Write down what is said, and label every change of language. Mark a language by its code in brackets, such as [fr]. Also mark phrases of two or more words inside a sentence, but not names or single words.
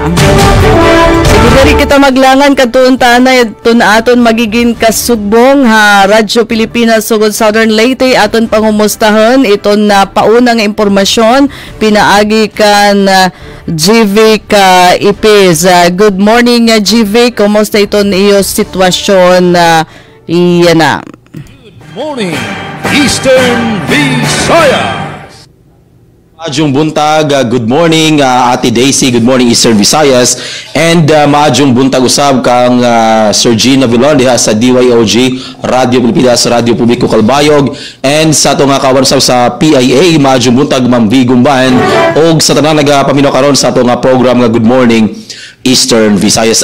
[war] Sige diri kita maglangan kadtuon na iton aton magiging kasugbong ha Radyo Pilipinas sugod Southern Leyte aton pangumustahon iton na paunang impormasyon pinaagi kan Jivic Ipis. [en] Good morning [war] Jivic, kumusta iton iyo sitwasyon iyan na? [en] Good morning, Eastern Visayas. [ceb] Maadjong buntag, [en] good morning [ceb] Ate Daisy, [en] good morning [ceb] Eastern Visayas, and maadjong buntag usab kang Sir Jean Navilon diha sa DYOG Radyo Pilipinas, Radyo Publiko Calbayog, and sa ato nga kawan sa PIA, maadjong buntag Ma'am V Gumban, og sa tanang nagapaminaw karon sa ato nga program nga Good Morning Eastern Visayas.